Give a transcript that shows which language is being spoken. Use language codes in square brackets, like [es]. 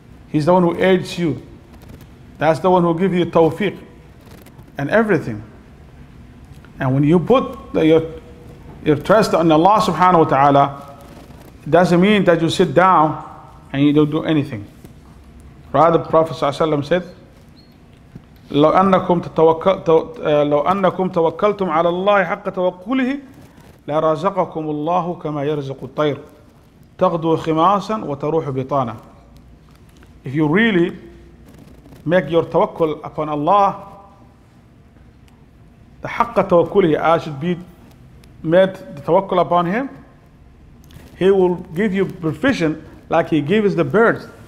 [en] He's the one who aids you. That's the one who gives you tawfiq and everything. And when you put your trust on Allah subhanahu wa ta'ala, it doesn't mean that you sit down and you don't do anything. Rather, the Prophet ﷺ said, [ar] لو أنكم توكلتم على الله حق توكله لرزقكم الله كما يرزق الطير تغدو خماصا وتروح بطانا. [en] If you really make your tawakkul upon Allah, the [ar] haqqa tawakkulihi, [en] I should be made the tawakkul upon Him, He will give you provision like He gives the birds.